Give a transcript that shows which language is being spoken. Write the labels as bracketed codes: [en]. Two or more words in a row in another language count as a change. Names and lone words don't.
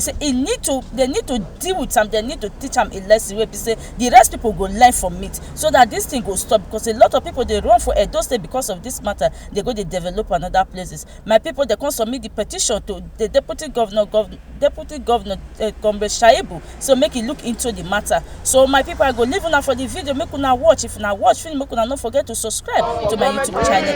[pcm] Say they need to deal with am, they need to teach am a lesson wey be say the rest people go learn from it, so that this thing go stop, because a lot of people dey run for Edo State because of this matter. They go, they develop another places. My people, they can submit the petition to the deputy governor Comrade Shaibu, so make it look into the matter. So my people, I go leave una for the video, make una watch. If una watch film, make una not forget to subscribe to my YouTube channel.